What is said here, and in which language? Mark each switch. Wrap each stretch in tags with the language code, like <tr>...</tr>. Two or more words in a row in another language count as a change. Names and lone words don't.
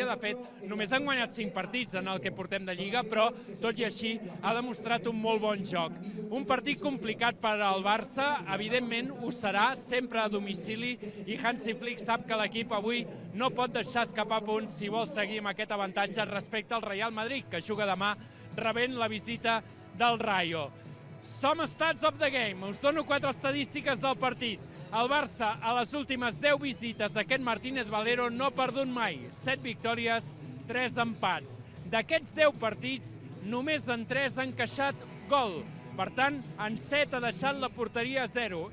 <ca>De fet, només han guanyat 5 partits en el que portem de Lliga, però tot i així ha demostrat un molt bon joc. Un partit complicat per al Barça, evidentment ho serà, sempre a domicili, i Hansi Flick sap que l'equip avui no pot deixar escapar punts si vol seguir amb aquest avantatge respecte al Real Madrid, que juga demà rebent la visita del Rayo.</ca> <en>Some stats of the game.</en> <ca>Us dono 4 estadístiques del partit. El Barça, a les últimes 10 visites a aquest Martínez Valero, no ha perdut mai. 7 victòries, 3 empats. D'aquests 10 partits, només en 3 han encaixat gol. Per tant, en 7 ha deixat la porteria a 0.</ca>